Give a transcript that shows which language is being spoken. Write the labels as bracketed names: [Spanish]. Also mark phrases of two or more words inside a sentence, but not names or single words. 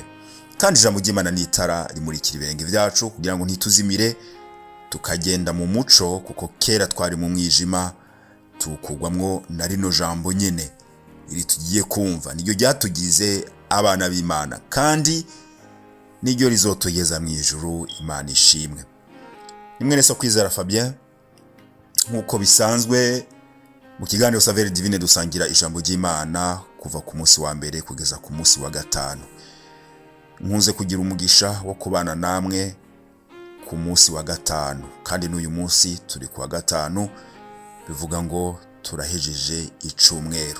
[Rundi] Kandi ijambo ry'Imana ni itara rimurikira ibirenge byacu kugira ngo ntituzimire, tukagenda mu muco, kuko kera twari mu mwijima tukugwamwo na rino jambo nyene iri tugiye kumva. Niryo ryatugize abana b'Imana kandi niryo rizotugeza mu ijuru. Imana ishimwe. Nimwe so kwizera Fabien, nkuko bisanzwe mu kiganiro Saveur Divine dusangira ijambo ry'Imana kuva ku munsi wa mbere kugeza ku munsi wa gatanu. Nkunze kugira umugisha wo kubana namwe ku munsi wa gatanu, kandi n'uyu munsi turi ku wa gatanu, bivuga ngo turahejeje icumweru.